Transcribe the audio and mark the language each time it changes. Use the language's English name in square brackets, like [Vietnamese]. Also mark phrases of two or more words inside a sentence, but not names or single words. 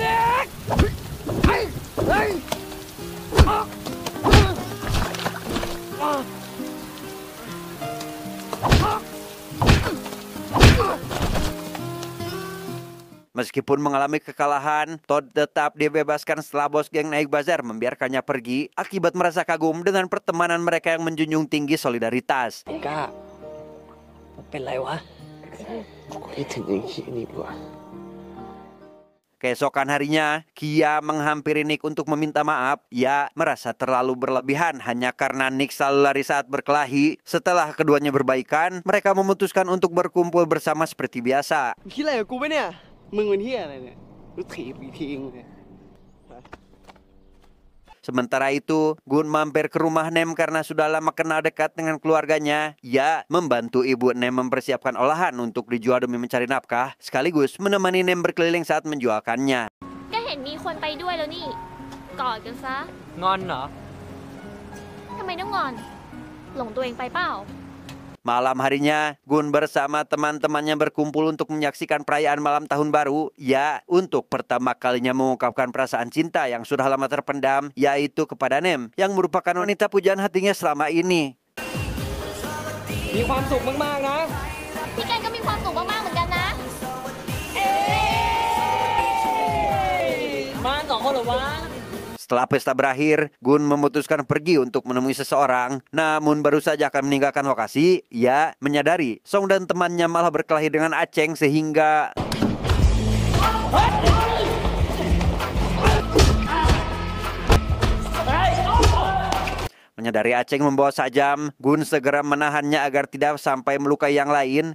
[Indonesian] Meskipun mengalami kekalahan, Todd tetap dibebaskan setelah bos geng Naik Bazar membiarkannya pergi akibat merasa kagum dengan pertemanan mereka yang menjunjung tinggi solidaritas. [Thai] ไอ้ก้าเป็นไรวะ คิดถึงไอ้ขี้นี่ดีกว่า [Indonesian] Keesokan harinya, Kia menghampiri Nick untuk meminta maaf. Ia merasa terlalu berlebihan hanya karena Nick selalu lari saat berkelahi. Setelah keduanya berbaikan, mereka memutuskan untuk berkumpul bersama seperti biasa. [Thai] คิดอะไรกับกูปะเนี่ย มึงเป็นเหี้ยอะไรเนี่ยกูถีบอีกทีนึงเลย [Indonesian] Sementara itu, Gun mampir ke rumah Nem karena sudah lama kenal dekat dengan keluarganya. Ia membantu ibu Nem mempersiapkan olahan untuk dijual demi mencari nafkah, sekaligus menemani Nem berkeliling saat menjualkannya. [Thai] ก็เห็นมีคนไปด้วยแล้วนี่ กอดกันซะ งอนเหรอ ทำไมต้องงอน หลงตัวเองไปเปล่า [Indonesian] Malam harinya, Gun bersama teman-temannya berkumpul untuk menyaksikan perayaan malam tahun baru. Ia untuk pertama kalinya mengungkapkan perasaan cinta yang sudah lama terpendam, yaitu kepada Nem, yang merupakan wanita pujaan hatinya selama ini. [Thai] มีความสุขมากๆนะ พี่กันก็มีความสุขมากๆเหมือนกันนะ มาสองคนเหรอวะ [Indonesian] Setelah pesta berakhir, Gun memutuskan pergi untuk menemui seseorang. Namun baru saja akan meninggalkan lokasi, ia menyadari Song dan temannya malah berkelahi dengan Aceng sehingga... Menyadari Aceng membawa sajam, Gun segera menahannya agar tidak sampai melukai yang lain.